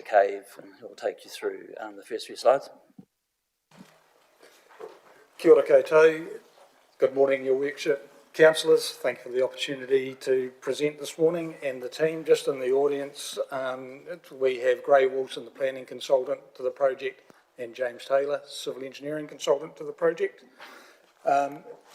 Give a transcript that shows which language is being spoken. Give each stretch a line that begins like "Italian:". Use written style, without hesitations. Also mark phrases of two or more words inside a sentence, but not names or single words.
English: Cave and he'll take you through the first few slides.
Māori: Kia ora koutou.
English: Good morning, Your Worship. Councillors, thank you for the opportunity to present this morning, and the team just in the audience. We have Gray Wilson, the planning consultant to the project, and James Taylor, civil engineering consultant to the project.